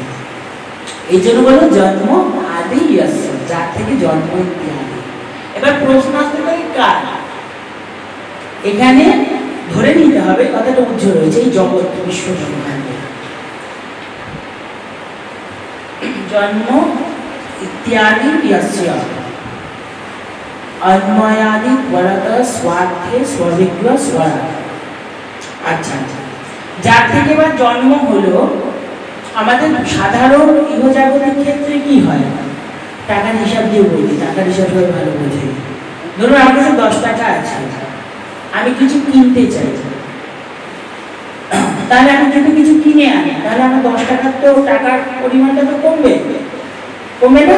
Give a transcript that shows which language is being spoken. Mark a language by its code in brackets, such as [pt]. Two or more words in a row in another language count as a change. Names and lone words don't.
[bn] এই জন্য বলো [sa] জন্ম আদি ইয়স্য, [bn] যার থেকে জন্ম ইত্যাদি। এবার প্রশ্ন আসতে পারে কার, এখানে ধরে নিতে হবে কথাটা উজ্জ্বল রয়েছে এই জগৎ বিশ্ব ব্রহ্মাণ্ডে। জন্ম ইত্যাদি [sa] ইয়স্য अन्वयादि वरद स्वार्थे स्वविज्ञ स्वरा। [bn] আচ্ছা, যার থেকে বা জন্ম হলো, আমাদের সাধারণ ইহজাগতিক ক্ষেত্রে কি হয়, টাকার হিসাব দিয়ে বলি, টাকার হিসাব হয়ে ভালো বোঝে। ধরুন আমার কাছে 10 টাকা আছে, আমি কিছু কিনতে চাই, তাহলে আমি যদি কিছু কিনে আনি, তাহলে আমার 10 টাকার তো টাকার পরিমাণটা তো কমবে, কমবে না?